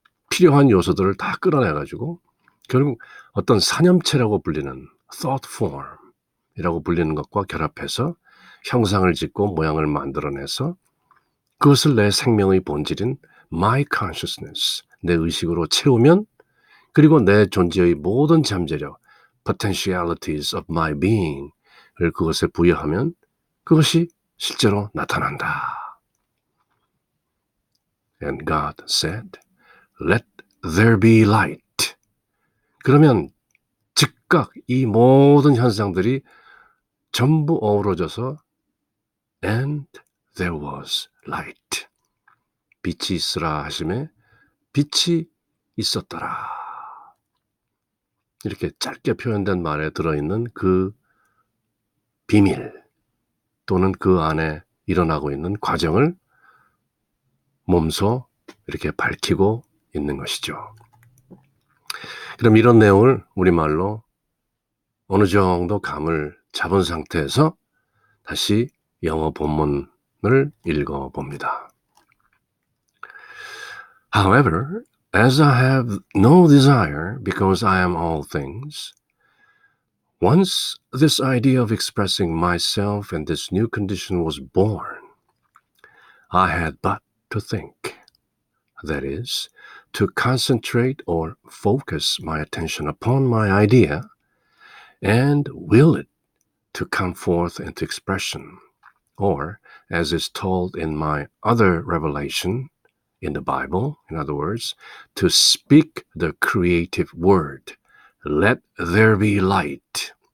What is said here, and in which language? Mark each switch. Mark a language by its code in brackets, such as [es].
[ko] 필요한 요소들을 다 끌어내가지고 결국 어떤 산염체라고 불리는 thought form이라고 불리는 것과 결합해서 형상을 짓고 모양을 만들어내서 그것을 내 생명의 본질인 [en] my consciousness, [ko] 내 의식으로 채우면 그리고 내 존재의 모든 잠재력, [en] potentialities of my being [ko] 을 그것에 부여하면 그것이 실제로 나타난다. [en] And God said, Let there be light. [ko] 그러면 즉각 이 모든 현상들이 전부 어우러져서 [en] And there was light. [ko] 빛이 있으라 하심에 빛이 있었더라. 이렇게 짧게 표현된 말에 들어있는 그 비밀 또는 그 안에 일어나고 있는 과정을 몸소 이렇게 밝히고 있는 것이죠. 그럼 이런 내용을 우리말로 어느 정도 감을 잡은 상태에서 다시 영어 본문을 읽어 봅니다. [en] However, as I have no desire because I am all things, once this idea of expressing myself in this new condition was born, I had but to think, that is, to concentrate or focus my attention upon my idea and will it to come forth into expression, or, as is told in my other revelation in the Bible, in other words, to speak the creative word, let there be light.